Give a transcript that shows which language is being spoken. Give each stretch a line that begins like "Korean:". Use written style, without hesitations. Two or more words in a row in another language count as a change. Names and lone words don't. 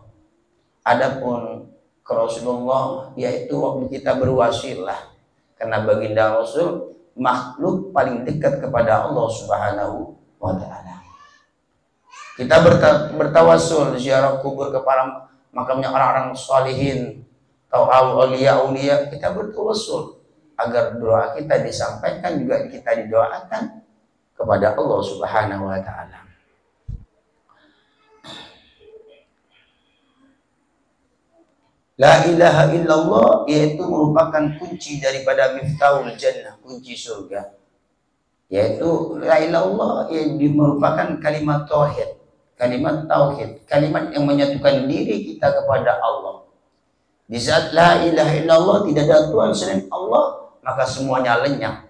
Indonesian: Adapun ke Rasulullah, yaitu waktu kita berwasilah, karena baginda Rasul makhluk paling dekat kepada Allah
Arabic: سبحانه وتعالى.
Indonesian: Kita bertawasul ziarah kubur kepada makamnya orang-orang salihin atau aulia-aulia, kita bertawasul agar doa kita disampaikan, juga kita didoakan kepada Allah
Arabic: سبحانه وتعالى. لا إله إلا الله
Indonesian: yaitu merupakan kunci daripada
Arabic: مفتاح الجنة,
Indonesian: kunci surga. Yaitu
Arabic: لا إله إلا الله
Indonesian: yang merupakan kalimat tauhid, kalimat yang menyatukan diri kita kepada Allah. Di saat
Arabic: لا إله إلا الله,
Indonesian: tidak ada Tuhan selain Allah, maka semuanya lenyap.